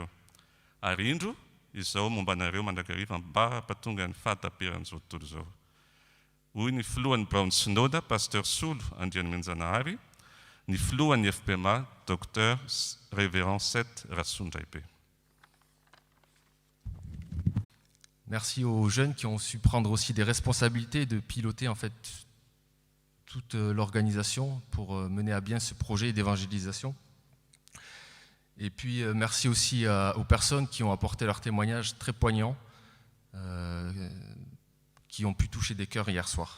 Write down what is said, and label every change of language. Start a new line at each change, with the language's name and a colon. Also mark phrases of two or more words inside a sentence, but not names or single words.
Malagasy: Ary indro izao momba anareo mandrakariva mba hampatonga ny fahataperan'izao tontolo izao. Hoy ny filohan'ny Braon Synoda, Pasteur Solo Andrianomenjanahary, ny filohan'ny FPMA, Dr Révérend 7 Rassundjaipe.
French: Merci aux jeunes qui ont su prendre aussi des responsabilités de piloter en fait toute l'organisation pour mener à bien ce projet d'évangélisation. Et puis merci aussi aux personnes qui ont apporté leur témoignage très poignant, qui ont pu toucher des cœurs hier soir.